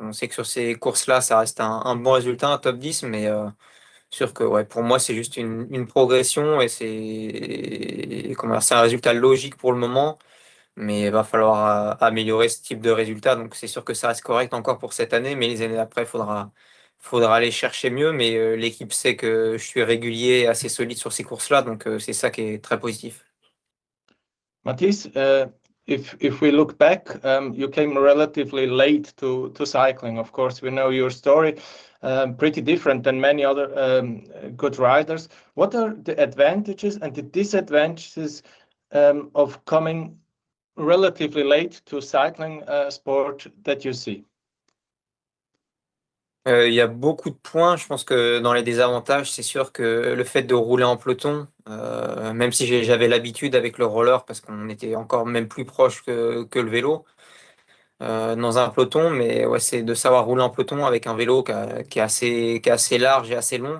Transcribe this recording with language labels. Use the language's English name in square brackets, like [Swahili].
[French] On sait que sur ces courses-là, ça reste un bon résultat, un top 10, mais sûr que ouais, pour moi, c'est juste une progression et c'est un résultat logique pour le moment, mais il va falloir améliorer ce type de résultat. Donc c'est sûr que ça reste correct encore pour cette année, mais les années après, faudra aller chercher mieux. Mais l'équipe sait que je suis régulier et assez solide sur ces courses-là, donc c'est ça qui est très positif. [English] Mathis, if we look back, you came relatively late to cycling. Of course, we know your story, pretty different than many other good riders. What are the advantages and the disadvantages of coming relatively late to cycling sport that you see? [French] Il y a beaucoup de points. Je pense que dans les désavantages, c'est sûr que le fait de rouler en peloton, même si j'avais l'habitude avec le roller, parce qu'on était encore même plus proche que le vélo, dans un peloton, mais ouais, c'est de savoir rouler en peloton avec un vélo qui est assez large et assez long.